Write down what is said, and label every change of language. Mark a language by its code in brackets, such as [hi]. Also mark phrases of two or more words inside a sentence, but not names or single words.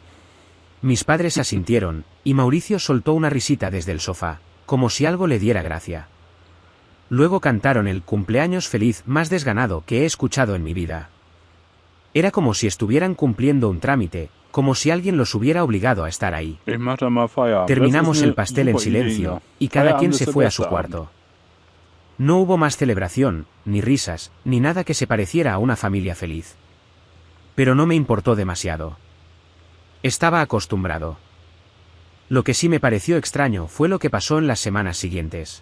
[es] Mis padres asintieron, y Mauricio soltó una risita desde el sofá, como si algo le diera gracia. Luego cantaron el cumpleaños feliz más desganado que he escuchado en mi vida. Era como si estuvieran cumpliendo un trámite, como si alguien los hubiera obligado a estar ahí. [de] Ich mach da mal Feierabend. [es] Terminamos [de] Das ist [es] el [de] eine [es] pastel en [de] super Idee, [es] silencio, [de] Inga. [es] y cada [de] Feierabend [es] quien [de] ist [es] se [de] der [es] fue a [de] beste [es] su [de] Abend. [es] cuarto. No hubo más celebración, ni risas, ni nada que se pareciera a una familia feliz. Pero no me importó demasiado. Estaba acostumbrado. Lo que sí me pareció extraño fue lo que pasó en las semanas siguientes.